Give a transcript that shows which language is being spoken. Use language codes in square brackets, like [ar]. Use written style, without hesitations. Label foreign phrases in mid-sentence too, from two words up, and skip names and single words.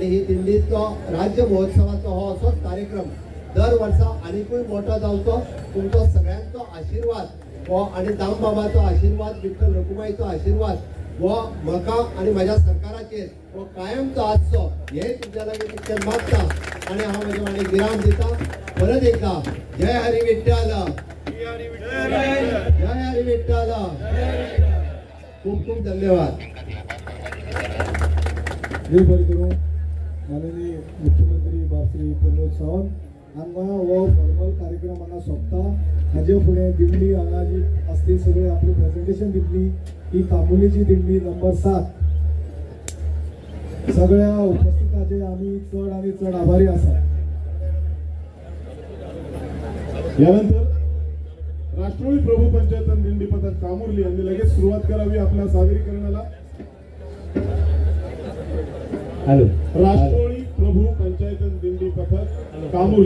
[kok] ही दिंडीचो राज्य महोत्सवाचो हो असोच कार्यक्रम दर वर्सा आनीकूय मोठो जावचो तुमचो सगळ्यांचो आशिर्वाद हो आणि दामबाबाचो आशिर्वाद विठ्ठल रखुमाईचो आशिर्वाद हो म्हाका आणि माझ्या सरकाराचेर हो कायमचो आसचो हे तुमच्या लागीं तितकें मागता आणि हांव म्हजे वाणी विराम दिता परत एकदा जय हरी विठ्ठल जय हरी विठ्ठल खूप खूप धन्यवाद देव बरें करूं माननीय मुख्यमंत्री श्री प्रमोद सावंत हांगा हो फॉर्मल कार्यक्रम हांगा सोंपता हाजे फुडें दिंडी हांगा जी आसली सगळे आपली प्रेझेंटेशन दितली ही तांबोलीची दिंडी नंबर 7 सगळ्या उपस्थितांचे आम्ही चड आणि चड आभारी आसा [mr] यानंतर राष्ट्रवादी प्रभू पंचायत दिंडी पथक कामुर्ली यांनी लगेच सुरुवात करावी आपल्या सादरीकरणाला [en] हॅलो [kok] राष्ट्रवादी प्रभू पंचायत दिंडी पथक कामुर्ली